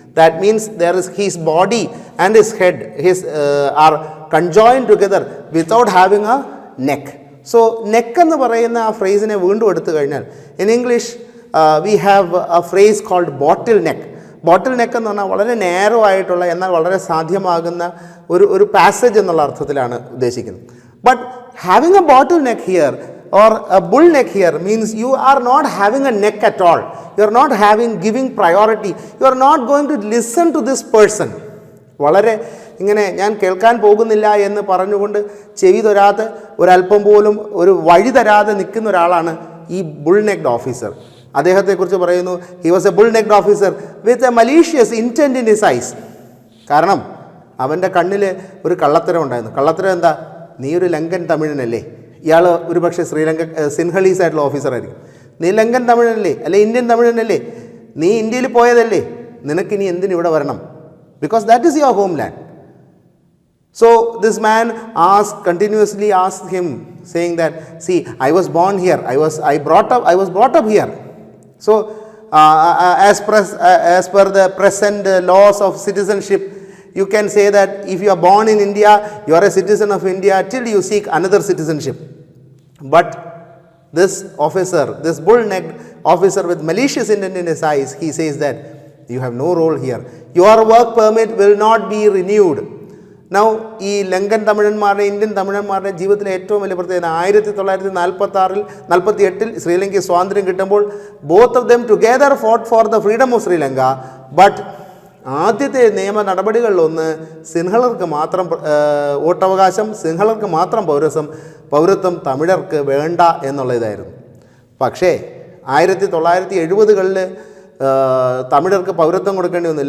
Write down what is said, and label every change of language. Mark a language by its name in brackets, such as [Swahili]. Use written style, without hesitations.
[English] That means his body and his head are conjoined together without having a neck. So neck [Malayalam] എന്ന് പറയുന്ന ആ ഫ്രേസിനെ വീണ്ടും എടുത്തു കഴിഞ്ഞാൽ [English] In English we have a phrase called bottle neck. [Malayalam] Bottle neck എന്ന് പറഞ്ഞാൽ വളരെ നേരോ ആയിട്ടുള്ള എന്നാൽ വളരെ സാധ്യമാകുന്ന ഒരു പാസേജ് എന്നുള്ള അർത്ഥത്തിലാണ് ഉദ്ദേശിക്കുന്നത്. [English] But having a bottle neck here or a bull neck here means you are not having a neck at all. You are not giving priority. You are not going to listen to this person. [Malayalam] വളരെ ഇങ്ങനെ ഞാൻ കേൾക്കാൻ പോകുന്നില്ല എന്ന് പറഞ്ഞുകൊണ്ട് ചെവി തരാതെ ഒരല്പം പോലും ഒരു വഴി തരാതെ നിൽക്കുന്ന ഒരാളാണ് ഈ ബുൾ നെക്ഡ് ഓഫീസർ. അദ്ദേഹത്തെക്കുറിച്ച് പറയുന്നു, [English] he was a bull necked officer with a malicious intent in his eyes. [Malayalam] കാരണം അവൻ്റെ കണ്ണിൽ ഒരു കള്ളത്തരം ഉണ്ടായിരുന്നു. കള്ളത്തരം എന്താ? നീ ഒരു ലങ്കൻ തമിഴനല്ലേ, ഇയാൾ ഒരു പക്ഷേ സിൻഹളീസ് ആയിട്ടുള്ള ഓഫീസറായിരിക്കും. നീ ലങ്കൻ തമിഴനല്ലേ, അല്ലെ ഇന്ത്യൻ തമിഴനല്ലേ, നീ ഇന്ത്യയിൽ പോയതല്ലേ, നിനക്കിനി എന്തിന് ഇവിടെ വരണം? [English] Because that is your home land. So this man continuously asked him, saying that, see, I was born here, I was brought up here. So as per the present laws of citizenship, you can say that if you are born in India, you are a citizen of India till you seek another citizenship. But this officer, this bull-necked officer with malicious intent in his eyes, he says that you have no role here. Your work permit will not be renewed. Now, [Malayalam] ഈ Lankan തമിഴന്മാരുടെ Indian തമിഴന്മാരുടെ ജീവിതത്തിലെ ഏറ്റവും വലിയ പ്രത്യേകത 1946-48 ശ്രീലങ്കയ്ക്ക് സ്വാതന്ത്ര്യം കിട്ടുമ്പോൾ [English] both of them together fought for the freedom of Sri Lanka. [Malayalam] But ആദ്യത്തെ നിയമ നടപടികളിലൊന്ന് സിൻഹളർക്ക് മാത്രം വോട്ടവകാശം, സിൻഹളർക്ക് മാത്രം പൗരത്വം തമിഴർക്ക് വേണ്ട എന്നുള്ളതായിരുന്നു. പക്ഷേ 1970-കളിൽ തമിഴർക്ക് പൗരത്വം കൊടുക്കേണ്ടി വന്നു.